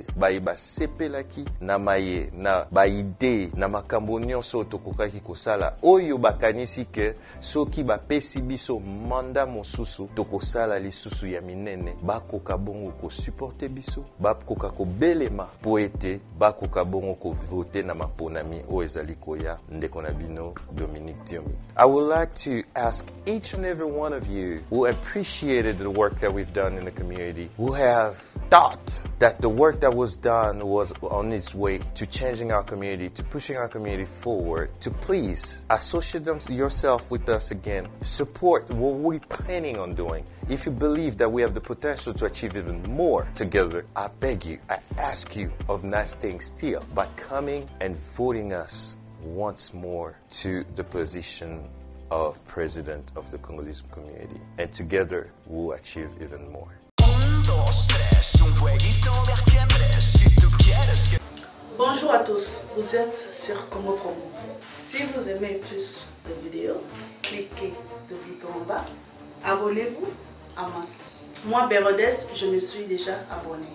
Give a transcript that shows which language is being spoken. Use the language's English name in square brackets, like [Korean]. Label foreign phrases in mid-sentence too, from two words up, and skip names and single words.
[Lingala] Baiba sepelaki na maye na baide na makambo nyonso tokokaki kosala oyo bakanisi ke soki bapesi biso manda mosusu tokosala lisusu ya minene bakoka bongo ko supporter biso bakoka ko belema po ete bakoka bongo ko voter na maponami o ezali koya ndeko na bino Dominique Diomi. [English] I would like to ask each and every one of you who appreciated the work that we've done in the community, who have thought that the work that was done was on its way to changing our community, to pushing our community forward, to please associate yourself with us again, support what we're planning on doing. If you believe that we have the potential to achieve even more together, I beg you, I ask you of not staying still, by coming and voting us once more to the position of president of the Congolese community. And together, we'll achieve even more. [French] Bonjour à tous, vous êtes sur Congo Promo. Si vous aimez plus de vidéos, cliquez le bouton en bas, abonnez-vous en masse. Moi, Bérodès, je me suis déjà abonné.